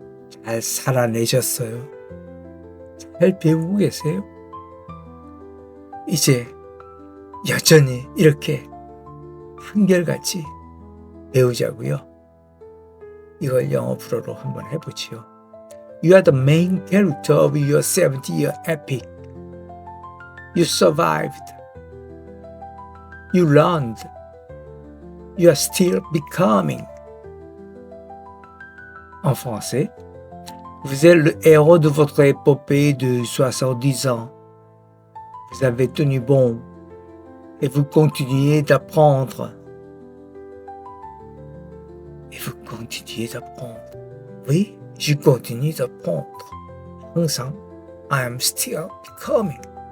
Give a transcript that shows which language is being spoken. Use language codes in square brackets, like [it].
[ko] 잘 살아내셨어요. 잘 배우고 계세요. 이제 여전히 이렇게 한결같이 배우자고요. 이걸 영어 불어로 한번 해보지요. [en] You are the main character of your 70-year epic. You survived. You learned. You are still becoming. [fr] En français, vous êtes le héros de votre épopée de 70 ans. Vous avez tenu bon et vous continuez d'apprendre. Et vous continuez d'apprendre. Oui, je continue d'apprendre. [ko] 항상 [en] I am still becoming.